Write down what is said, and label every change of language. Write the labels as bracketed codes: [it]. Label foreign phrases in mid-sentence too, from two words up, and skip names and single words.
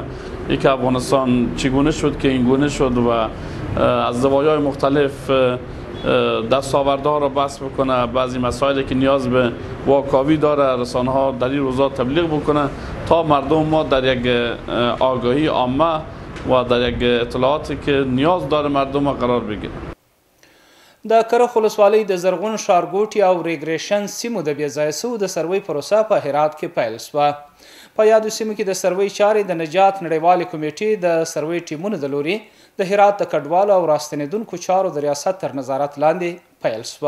[fa] یک افغانستان چگونه شد که این گونه شد و از زوایای مختلف دستاوردها را بحث بکنه. بعضی مسائلی که نیاز به واکاوی داره رسانه ها در این روزا تبلیغ بکنه تا مردم ما در یک آگاهی عامه و در یک اطلاعاتی که نیاز داره مردم قرار بگیره. [ps] د کرخ ولسوالۍ د زرغون ښارګوټي او ریګریشن سیمو د بېځایه سوو د سروې پروسه په هرات کې پیل شوه. په یادو سیمو کې د سروې چارې د نجات نړیوالې کمیټې د سروې ټیمونو د لوري د هرات د کډوالو او راستنېدونکو چارو د ریاست تر نظارت لاندې پیل شوه.